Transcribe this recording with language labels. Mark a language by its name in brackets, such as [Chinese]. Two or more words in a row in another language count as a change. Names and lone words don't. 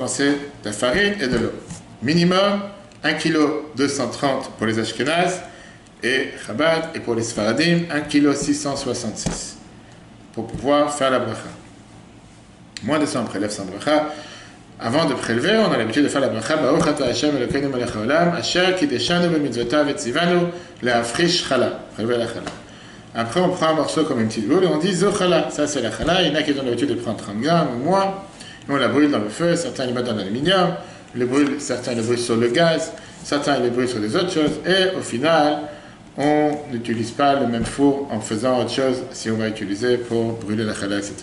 [French] C'est de la farine et de l'eau. Minimum 1 kg 230 pour les Ashkenazes et Chabad, et pour les Sfaradim 1 kg 666 pour pouvoir faire la bracha. Moins de ça, on prélève sans bracha. Avant de prélever, on a l'habitude de faire la bracha [Hebrew] ברוך אתה השם אלוקינו מלך העולם אשר קדשנו במצוותיו וציוונו להפריש חלה. [French] Prélever la chala. Après, on prend un morceau comme une petite boule et on dit [Hebrew] זו חלה. [French] Ça, c'est la chala. Il y en a qui ont l'habitude de prendre 30 grammes ou moins. Et on la brûle dans le feu. Certains les mettent dans l'aluminium. Certains les brûlent sur le gaz. Certains les brûlent sur des autres choses. Et au final, on n'utilise pas le même four en faisant autre chose si on va utiliser pour brûler la chala, etc.